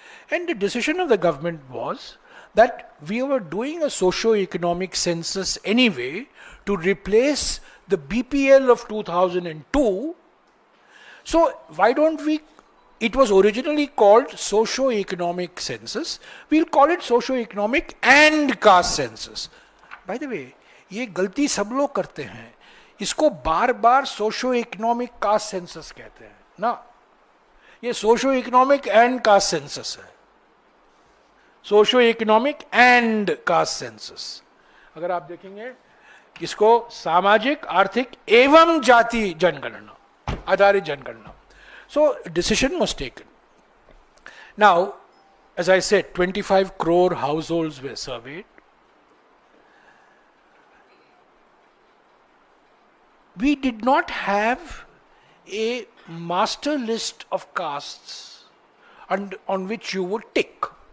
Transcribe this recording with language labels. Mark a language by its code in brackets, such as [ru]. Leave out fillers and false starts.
[en] And the decision of the government was that we were doing a socio-economic census anyway to replace the BPL of 2002. So why don't we, it was originally called socio-economic census, we'll call it socio-economic and caste census. By the way, [hi] ये गलती सब लोग करते हैं, इसको बार बार socio-economic caste census कहते हैं ना, ये सोशो-इकोनॉमिक एंड कास्ट सेंसस है, सोशो-इकोनॉमिक एंड कास्ट सेंसस. अगर आप देखेंगे इसको सामाजिक आर्थिक एवं जाति जनगणना, आधारित जनगणना. [en] So decision was taken. Now, as I said, 25 crore households were surveyed. We did not have a master list of castes on which you would tick.